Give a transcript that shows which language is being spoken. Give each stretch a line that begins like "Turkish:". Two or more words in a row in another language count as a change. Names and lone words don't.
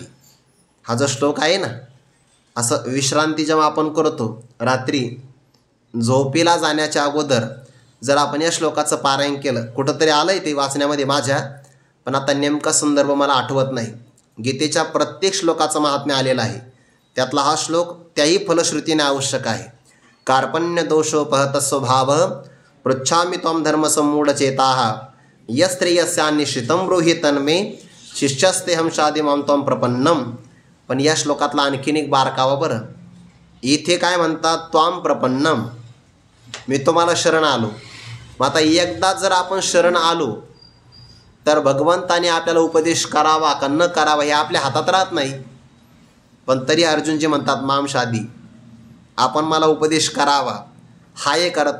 Marathi: हा जो श्लोक आहे ना, असं विश्रांती जेव्हा आपण करतो रात्री झोपेला जाण्याच्या अगोदर जर आपण या श्लोकाचं पारायण केलं, कुठंतरी आलं आहे ते वाचण्यामध्ये माझ्या, पण आता नेमका संदर्भ मला आठवत नाही. गीतेच्या प्रत्येक श्लोकाचं महात्म्य आलेलं आहे, त्यातला हा श्लोक त्याही फलश्रुतीने आवश्यक आहे.
Sanskrit: कार्पण्य दोषोपहत स्वभाव पृच्छामि त्वं धर्मसम्मूढचेताः यस्त्रेयस्यान्निश्चितं ब्रूहि तन्मे शिष्यस्तेहं शाधिमां त्वं प्रपन्नम.
Marathi: पण या श्लोकातला आणखीन एक बारकावा बरं. इथे काय म्हणतात,
Sanskrit: त्वां प्रपन्नम,
Marathi: मी तुम्हाला शरण आलो. मग आता एकदा जर आपण शरण आलो तर भगवंताने आपल्याला उपदेश करावा का न करावा हे आपल्या हातात राहत नाही. पण तरी अर्जुनजी म्हणतात
Sanskrit: माम शाधी,
Marathi: आपण मला उपदेश करावा, हा एक अर्थ.